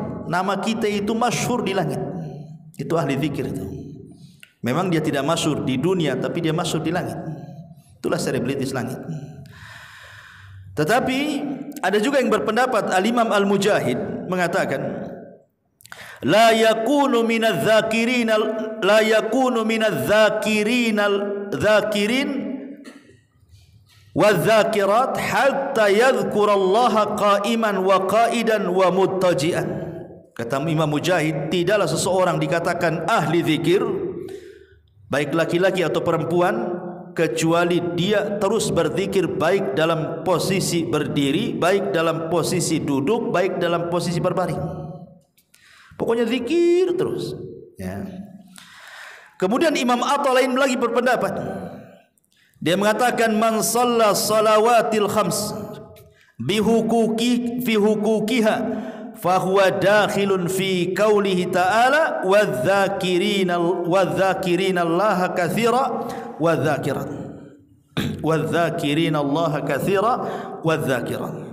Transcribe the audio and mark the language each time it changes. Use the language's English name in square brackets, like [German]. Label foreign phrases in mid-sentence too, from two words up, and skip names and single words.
[Indonesian] Nama kita itu masyhur di langit. Itu ahli zikir itu. Memang dia tidak masyhur di dunia, tapi dia masyhur di langit. Itulah selebritis langit. Tetapi ada juga yang berpendapat, Al-Imam Al-Mujahid mengatakan [Arabic] لا يكون من الذاكرين والذاكرات حتى يذكر الله قائما وقاعدا ومتكئا. [Indonesian] Kata Imam Mujahid, tidaklah seseorang dikatakan ahli zikir, baik laki-laki atau perempuan, kecuali dia terus berzikir baik dalam posisi berdiri, baik dalam posisi duduk, baik dalam posisi berbaring. Pokoknya zikir terus, ya. Kemudian Imam Atta lain lagi berpendapat. Dia mengatakan [Arabic] من صلى الصلوات الخمس في حقوقها فهو داخل في قوله تعالى والذاكرين الله كثيرا والذاكرين الله كثيرا والذاكرات.